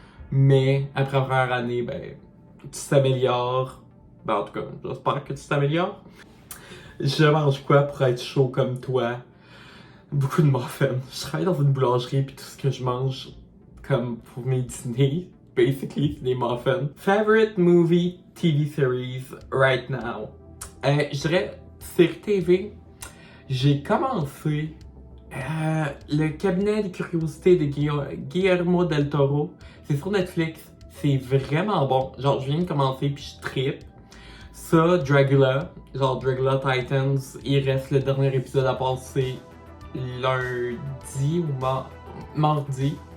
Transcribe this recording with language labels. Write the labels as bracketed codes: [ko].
[fr] Mais après la première année, ben, tu t'améliores. Ben, en tout cas, j'espère que tu t'améliores. Je mange quoi pour être chaud comme toi? Beaucoup de muffins. Je travaille dans une boulangerie puis tout ce que je mange comme pour mes dîners, basically, c'est des muffins. [en] Favorite movie, TV series right now? [fr] Je dirais série TV. J'ai commencé le cabinet des curiosités de Guillermo del Toro. C'est sur Netflix. C'est vraiment bon. Genre, je viens de commencer puis je trippe. Ça, Dragula. Genre, Dragula Titans. Il reste le dernier épisode à passer lundi ou mardi.